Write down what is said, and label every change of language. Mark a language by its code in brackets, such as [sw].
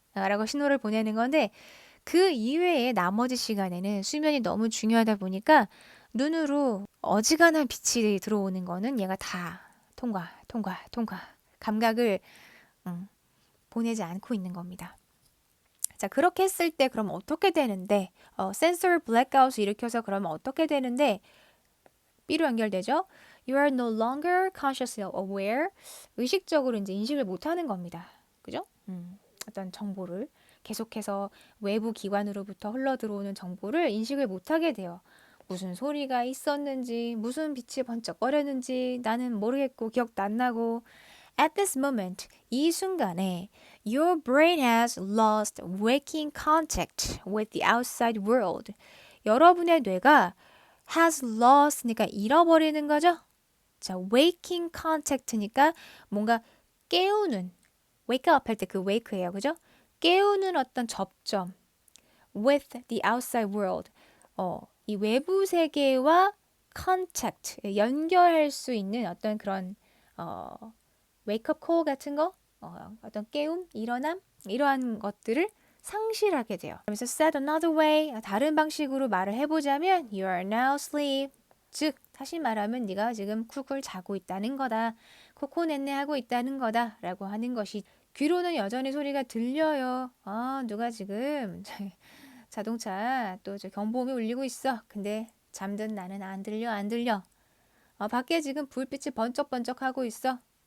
[ko] 라고 신호를 보내는 건데 그 이외에 나머지 시간에는 수면이 너무 중요하다 보니까 눈으로 어지간한 빛이 들어오는 거는 얘가 다 통과 감각을 보내지 않고 있는 겁니다. 자, 그렇게 했을 때 그럼 어떻게 되는데 센서를 블랙아웃을 일으켜서 그러면 어떻게 되는데 B로 연결되죠? [en] You are no longer consciously aware. [ko] 의식적으로 이제 인식을 못하는 겁니다. 그죠? 어떤 정보를 계속해서 외부 기관으로부터 흘러 들어오는 정보를 인식을 못하게 돼요. 무슨 소리가 있었는지, 무슨 빛이 번쩍거렸는지 나는 모르겠고 기억도 안 나고. [en] At this moment, [ko] 이 순간에 [en] your brain has lost waking contact with the outside world. [ko] 여러분의 뇌가 [en] has lost [ko] 니까 잃어버리는 거죠. 자, [en] waking contact [ko] 니까 뭔가 깨우는 [en] wake up [ko] 할 때 그 wake예요. 그죠? 깨우는 어떤 접점 [en] with the outside world. [ko] 이 외부 세계와 contact 연결할 수 있는 어떤 그런 [en] wake up call [ko] 같은 거, 어떤 깨움, 일어남 이러한 것들을 상실하게 돼요. [en] 그래서 said another way, [ko] 다른 방식으로 말을 해보자면 [en] you are now asleep. [ko] 즉 다시 말하면 네가 지금 쿡을 자고 있다는 거다. 코코넷네 하고 있다는 거다 라고 하는 것이 귀로는 여전히 소리가 들려요. 누가 지금 자동차 또 저 경보음이 울리고 있어. 근데 잠든 나는 안 들려. 밖에 지금 불빛이 번쩍번쩍하고 있어.